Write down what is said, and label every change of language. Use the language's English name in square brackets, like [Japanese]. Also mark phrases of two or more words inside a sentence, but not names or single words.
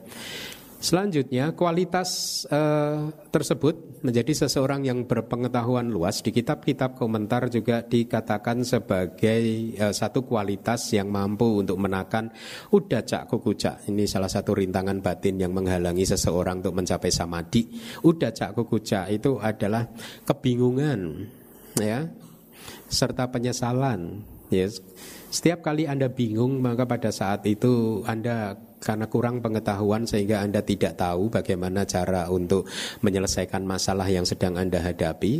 [Indonesian] Selanjutnya, kualitas tersebut menjadi seseorang yang berpengetahuan luas. Di kitab-kitab komentar juga dikatakan sebagai satu kualitas yang mampu untuk menakan [Pali] udacca kukucca. [Indonesian] Ini salah satu rintangan batin yang menghalangi seseorang untuk mencapai samadhi. [Pali] Udacca kukucca [Indonesian] itu adalah kebingungan ya, serta penyesalan. Yes. Setiap kali Anda bingung, maka pada saat itu Anda karena kurang pengetahuan sehingga Anda tidak tahu bagaimana cara untuk menyelesaikan masalah yang sedang Anda hadapi.